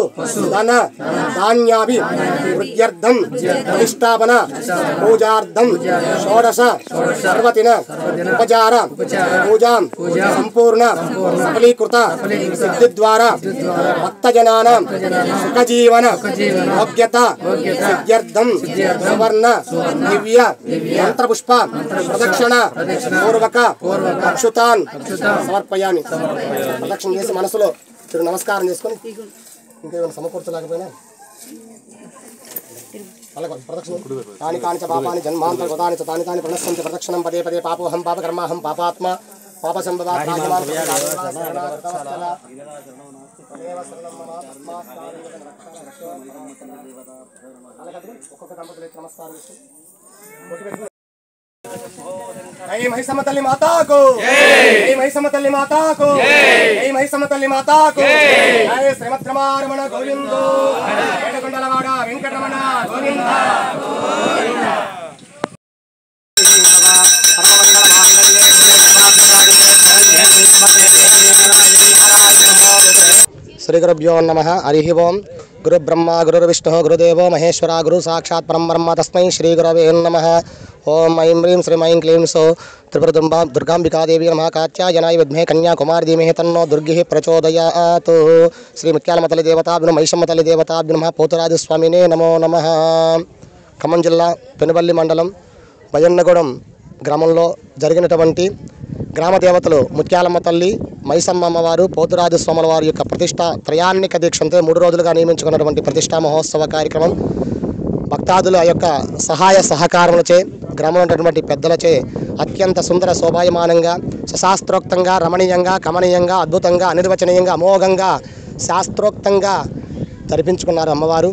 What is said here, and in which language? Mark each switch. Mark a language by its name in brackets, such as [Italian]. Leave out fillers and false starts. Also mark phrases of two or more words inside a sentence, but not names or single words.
[Sanskrit] धन धान्याभि वृद्ध्यर्थं प्रतिष्ठापन पूजार्थं षोडश सर्वदिन उपचार पूजा संपूर्ण सफलीकृत सिद्धि द्वारा भक्तजनानां सुखजीवन योग्यता सिद्ध्यर्थं सुवर्ण दिव्य मंत्रपुष्प प्रदक्षिण पूर्वक अक्षुतान् समर्पयामि. [Telugu] ప్రదక్షిణ చేసి మనసులో తిరు నమస్కారం చేసుకొని ఇంకేమైనా సమకూర్చలేకపోయినా [Sanskrit] प्रदक्षिण तानि कानि च पापानि जन्मान्तर गतानि च तानि तानि प्रणश्यन्ति प्रदक्षिणं पदे पदे पापोहं पापकर्माहं पापात्म पाप सम्भवात् [Telugu] ఒక్కొక్క దంపతులు నమస్కారం చేసి जय महिषमतल्ली [Hindi] माता को जय महिषमतल्ली माता को जय महिषमतल्ली माता को जय श्रीमद्रमारमण गोविंद [Telugu] ఏడుకొండలవాడ వెంకటరమణ గోవింద [Sanskrit] श्री गुरुभ्यो नमः। हरि ओं. गुरु ब्रह्म गुरु विष्णु गुरुदेवो महेश्वर गुरु साक्षात् परं ब्रह्म तस्मै श्री गुरवे नमः. ओम ऐं ह्रीं श्रीं ऐं क्लीं सौ त्रिपुरदुर्गा दुर्गाम्बिकादेवी नमः. कात्यायनाय विद्महे कन्याकुमारी धीमहि तन्नो दुर्गिः प्रचोदयात्. श्री मुत्यालमतल्ली देवताभ्यो महिषम्मतल्ली देवताभ्यो नमः. पोतुराजस्वामिने नमो नमः. [Telugu] ఖమ్మం జిల్లా పెనుబల్లి మండలం బయ్యన్నగూడెం గ్రామంలో జరిగినటువంటి గ్రామ దేవతలు ముత్యాలమ్మ తల్లి మైసమ్మ అమ్మవారు పోతురాజస్వాముల వారి యొక్క ప్రతిష్ట త్రయాన్నిక దీక్షంతో 3 రోజులుగా నియమించుకున్నటువంటి ప్రతిష్టా మహోత్సవ కార్యక్రమం భక్తాదుల యొక్క సహాయ సహకారములచే గ్రామంలో ఉన్నటువంటి పెద్దలచే అత్యంత సుందర శోభాయమానంగా శాస్త్రోక్తంగా రమణీయంగా కమనీయంగా అద్భుతంగా అనిర్వచనీయంగా అమోఘంగా శాస్త్రోక్తంగా జరిపించుకున్నారు అమ్మవారు.